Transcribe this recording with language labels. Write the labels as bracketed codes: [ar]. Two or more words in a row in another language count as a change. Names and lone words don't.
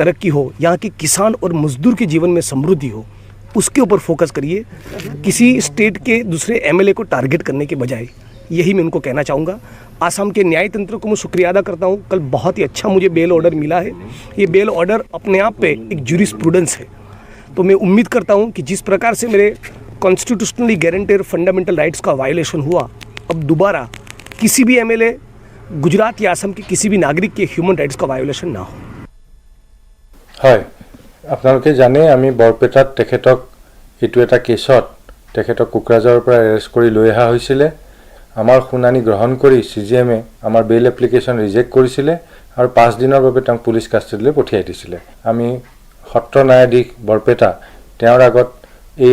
[hi] तरक्की हो यहाँ के किसान और मजदूर के जीवन में समृद्धि हो उसके ऊपर फोकस करिए किसी स्टेट के दूसरे एमएलए को टारगेट करने के बजाय यही मैं उनको कहना चाहूँगा आसाम के न्याय तंत्र को मैं शुक्रिया अदा करता हूँ कल बहुत ही अच्छा मुझे [en] bail order [hi] मिला है ये [en] bail order [hi] अपने आप पे एक ज्यूरिस्प्रूडेंस है तो मैं उम्मीद करता हूँ कि जिस प्रकार से मेरे [en] constitutionally guaranteed fundamental rights [hi] का वायलेशन हुआ अब दोबारा किसी भी एमएलए गुजरात या आसाम के किसी भी नागरिक के [en] human rights [hi] का वायलेशन ना हो [as] হয় আপোনালোকে জানে আমি বৰপেটাত তেখেতক এইটো এটা কেছত তেখেতক কোকৰাঝাৰৰ পৰা এৰেষ্ট কৰি লৈ অহা হৈছিলে আমাৰ শুনানি গ্ৰহণ কৰি সিজিএমে আমাৰ [en] bail application [as] ৰিজেক্ট কৰিছিলে আৰু 5 দিনৰ বাবে তেওঁক পুলিচ কাষ্টাডিলৈ পঠিয়াই দিছিলে আমি সত্ৰ ন্যায়াধীশ বৰপেটা তেওঁৰ আগত এই